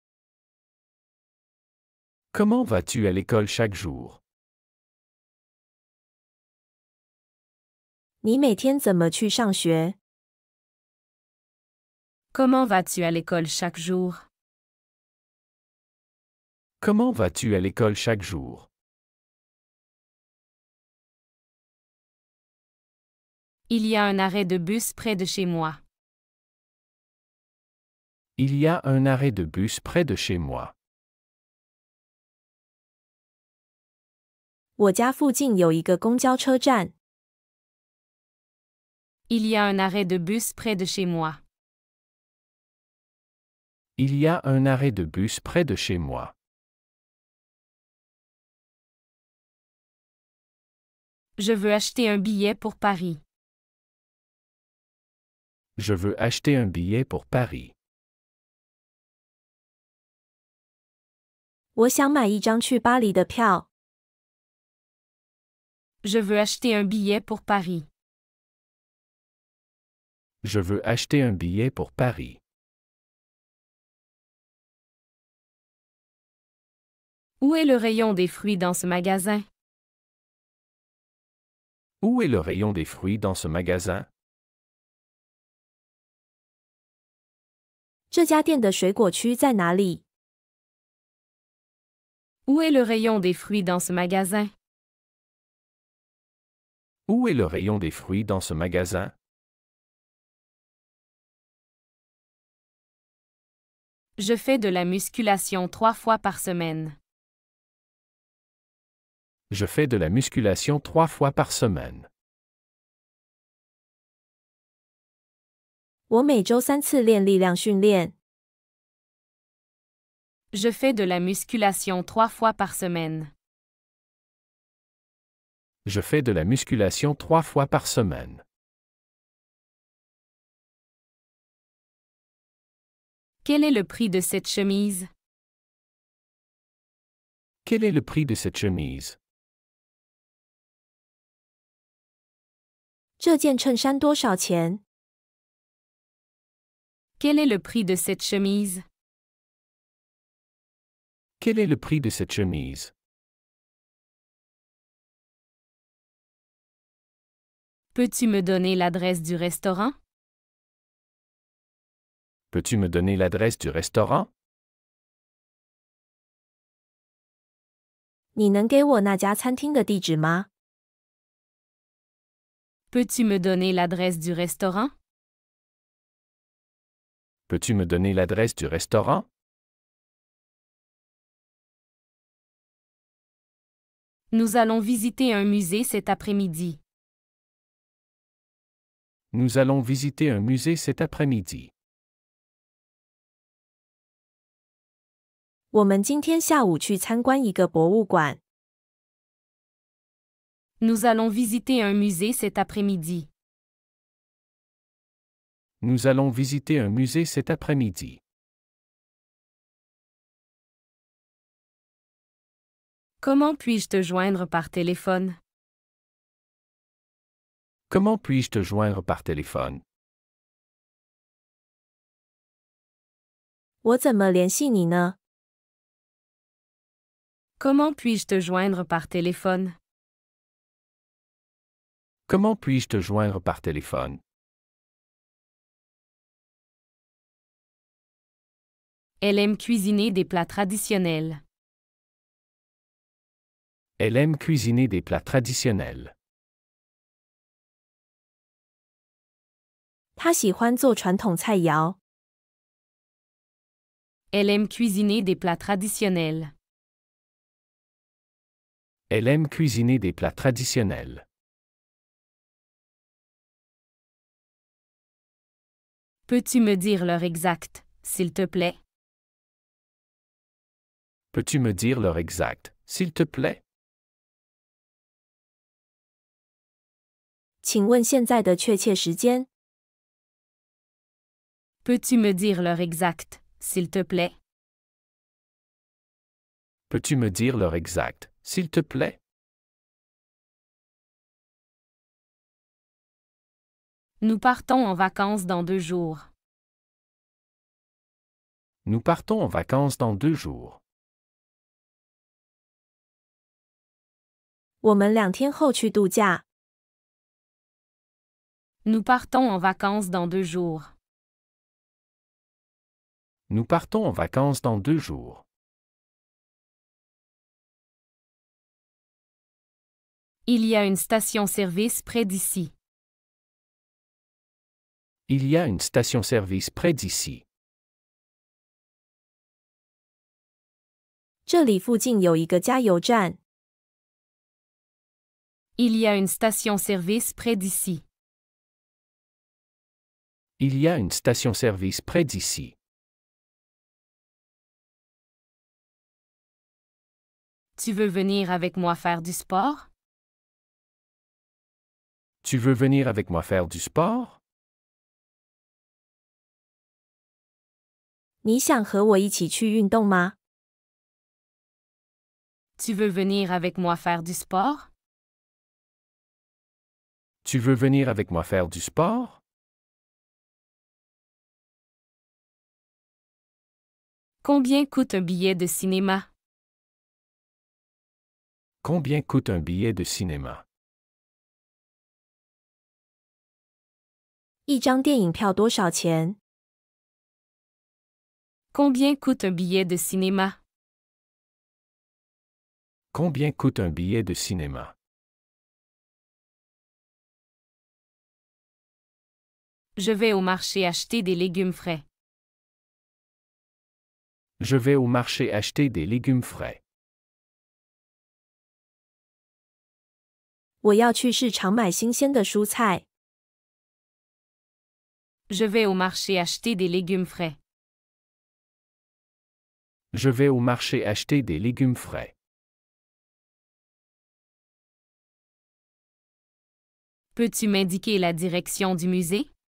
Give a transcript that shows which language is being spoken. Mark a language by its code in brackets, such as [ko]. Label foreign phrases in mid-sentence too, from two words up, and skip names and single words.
[fr] Comment vas-tu à l'école chaque jour? [zh] 你每天怎么去上学？ [fr] Comment vas-tu à l'école chaque jour? Comment vas-tu à l'école chaque jour? Il y a un arrêt de bus près de chez moi. Il y a un arrêt de bus près de chez moi. [zh] 我家附近有一个公交车站。 [fr] Il y a un arrêt de bus près de chez moi. Il y a un arrêt de bus près de chez moi. Je veux acheter un billet pour Paris. Je veux acheter un billet pour Paris. [zh] 我想买一张去巴黎的票。 [fr] Je veux acheter un billet pour Paris. Je veux acheter un billet pour Paris. Où est le rayon des fruits dans ce magasin? Où est le rayon des fruits dans ce magasin? [zh] 这家店的水果区在哪里？ [fr] Où est le rayon des fruits dans ce magasin? Où est le rayon des fruits dans ce magasin? Je fais de la musculation 3 fois par semaine. Je fais de la musculation 3 fois par semaine. [zh] 我每周3次练力量训练。 [fr] Je fais de la musculation 3 fois par semaine. Je fais de la musculation 3 fois par semaine. Quel est le prix de cette chemise? Quel est le prix de cette chemise? [zh] 这件衬衫多少钱？ [fr] Quel est le prix de cette chemise? Quel est le prix de cette chemise? Peux-tu me donner l'adresse du restaurant? Peux-tu me donner l'adresse du restaurant? [zh] 你能给我那家餐厅的地址吗？ [fr] Peux-tu me donner l'adresse du restaurant? Peux-tu me donner l'adresse du restaurant? Nous allons visiter un musée cet après-midi. Nous allons visiter un musée cet après-midi. [zh] 我们今天下午去参观一个博物馆。 [fr] Nous allons visiter un musée cet après-midi. Nous allons visiter un musée cet après-midi. Comment puis-je te joindre par téléphone? Comment puis-je te joindre par téléphone? [zh] 我怎么联系你呢？ [fr] Comment puis-je te joindre par téléphone? Comment puis-je te joindre par téléphone? Elle aime cuisiner des plats traditionnels. Elle aime cuisiner des plats traditionnels. [zh] 他喜欢做传统菜肴。 [fr] Elle aime cuisiner des plats traditionnels. Elle aime cuisiner des plats traditionnels. Peux-tu me dire l'heure exacte, s'il te plaît? Peux-tu me dire l'heure exacte, s'il te plaît? [zh] 请问现在的确切时间？ [fr] Peux-tu me dire l'heure exacte, s'il te plaît? Peux-tu me dire l'heure exacte, s'il te plaît? Nous partons en vacances dans 2 jours. Nous partons en vacances dans 2 jours. [zh] 我们2天后去度假。 [fr] Nous partons en vacances dans 2 jours. Nous partons en vacances dans 2 jours. Il y a une station-service près d'ici. Il y a une station-service près d'ici. [zh] 这里附近有一个加油站。 [fr] Il y a une station-service près d'ici. Il y a une station-service près d'ici. Tu veux venir avec moi faire du sport? Tu veux venir avec moi faire du sport? [zh] 你想和我一起去运动吗？ [fr] Tu veux venir avec moi faire du sport? Tu veux venir avec moi faire du sport? Combien coûte un billet de cinéma? Combien coûte un billet de cinéma? [zh] 一张电影票多少钱？ [fr] Combien coûte un billet de cinéma? Combien coûte un billet de cinéma? Je vais au marché acheter des légumes frais. Je vais au marché acheter des légumes frais. [zh] 我要去市场买新鲜的蔬菜。 [fr] Je vais au marché acheter des légumes frais. Je vais au marché acheter des légumes frais. Peux-tu m'indiquer la direction du musée?